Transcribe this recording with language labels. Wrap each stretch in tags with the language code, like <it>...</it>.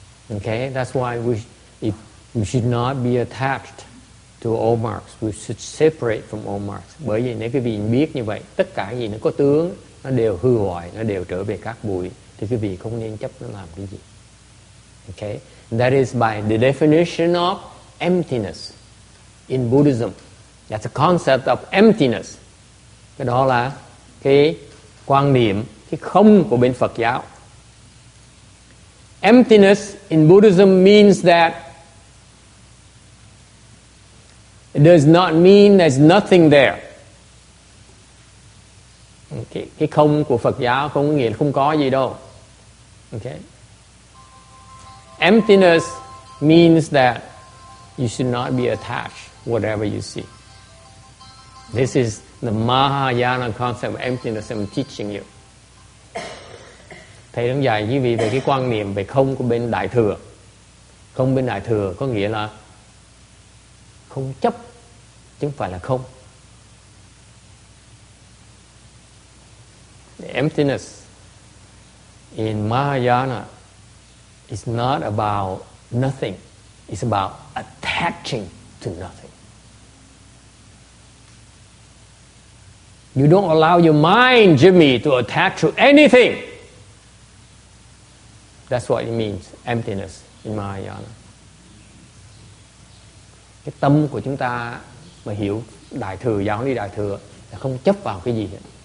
<en>Okay, that's why we should not be attached to all marks. We should separate from all marks.</en> <vi>Bởi vì nếu quý vị biết như vậy, tất cả gì nó có tướng nó đều hư hoại, nó đều trở về cát bụi, thì quý vị không nên chấp nó làm cái gì.</vi> <en>Okay, that is by the definition of emptiness in Buddhism. That's a concept of emptiness.</en> <vi>Cái đó là cái quan niệm, cái không của bên Phật giáo.</vi> <en>Emptiness in Buddhism means that it does not mean there's nothing there.</en> <vi>Cái không của Phật giáo không có nghĩa là không có gì đâu.</vi> <en>Okay. Emptiness means that you should not be attached whatever you see. This is the Mahayana concept of emptiness I'm teaching you.</en> <vi>Thầy đang dạy quý vị về cái quan niệm về không của bên Đại Thừa. Không bên Đại Thừa có nghĩa là không chấp, chứ không phải là không.</vi> <en>The emptiness in Mahayana is not about nothing. It's about attaching to nothing. You don't allow your mind, Jimmy, to attach to anything. That's what it means, emptiness in Mahayana.</en> <vi>Cái tâm của chúng ta mà hiểu Đại Thừa, giáo lý Đại Thừa là không chấp vào cái gì hết.</vi>